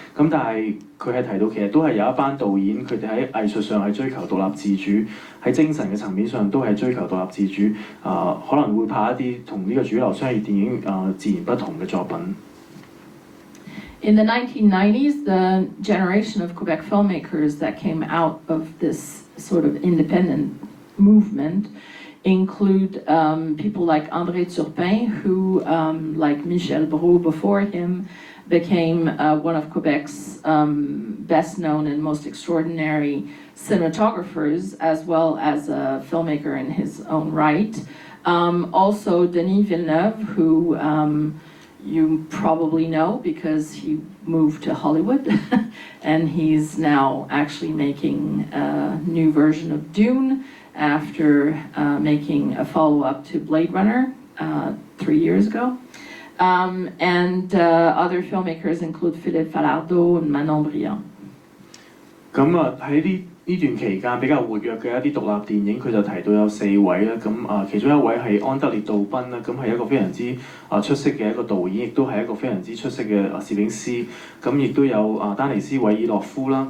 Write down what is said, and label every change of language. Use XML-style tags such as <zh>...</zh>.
<yue>咁但係佢係提到其實都係有一班導演，佢哋喺藝術上係追求獨立自主，喺精神嘅層面上都係追求獨立自主。可能會拍一啲同呢個主流商業電影自然不同嘅作品。</yue> <en>In the 1990s, the generation of Quebec filmmakers that came out of this sort of independent movement include people like André Turpin, who, like Michel Brault before him, became one of Quebec's best known and most extraordinary cinematographers, as well as a filmmaker in his own right. Also Denis Villeneuve, who you probably know because he moved to Hollywood and he's now actually making a new version of Dune after making a follow-up to Blade Runner 3 years ago. And other filmmakers include Philippe Falardeau and Manon Briand.</en> <yue>咁啊喺呢段期間比較活躍嘅一啲獨立電影，佢就提到有4位啦。咁其中一位係安德烈杜賓啦，咁係一個非常之出色嘅一個導演，亦都係一個非常之出色嘅攝影師。咁亦都有丹尼斯韋爾洛夫啦。</yue>